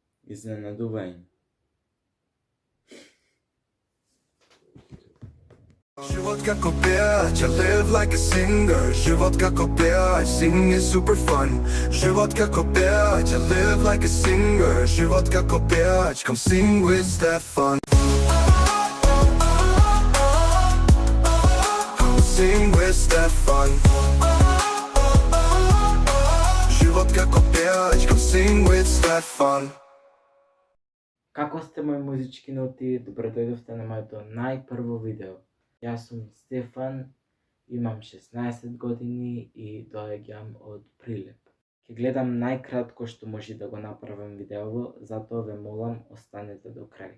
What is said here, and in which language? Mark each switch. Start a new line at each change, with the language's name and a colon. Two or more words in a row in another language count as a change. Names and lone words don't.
Macedonian: изненадување. Живот како пеач,
English: I live like a singer.
Macedonian: Живот како пеач,
English: singing is super fun.
Macedonian: Живот како пеач,
English: I live like a singer.
Macedonian: Живот како пеач,
English: come sing with Stefan. Come sing with Stefan.
Macedonian: Живот како пеач,
English: come sing with Stefan.
Macedonian: Како сте мои музички ноти, добродојдовте на моето најпрво видео. Јас сум Стефан, имам 16 години и доаѓам од Прилеп. Ќе гледам најкратко што може да го направам видеово, затоа ве молам останете до крај.